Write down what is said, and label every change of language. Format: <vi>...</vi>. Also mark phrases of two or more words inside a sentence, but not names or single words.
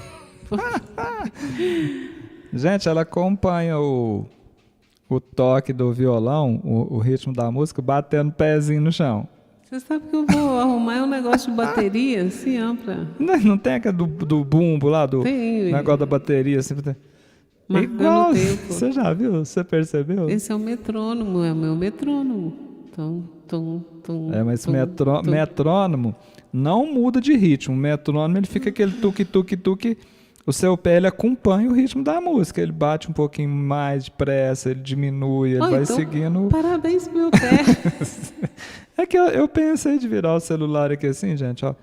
<pt>Gente, ela acompanha o toque do violão, o ritmo da música, batendo o pezinho no chão. Você sabe que eu vou arrumar um negócio de bateria, assim, ó, pra... Não tem aquele do bumbo lá, do Tem. negócio da bateria, assim, Marcando igual, o tempo. você já viu? Você percebeu? Esse é o metrônomo, é o meu metrônomo. Tum, tum, tum, Mas tum, tum. metrônomo não muda de ritmo. O metrônomo, ele fica aquele tuque-tuque-tuque. O seu pé, ele acompanha o ritmo da música. Ele bate um pouquinho mais depressa, ele diminui, ele vai Então, seguindo. parabéns pro meu pé. É que eu pensei de virar o celular aqui assim, gente, ó.</pt>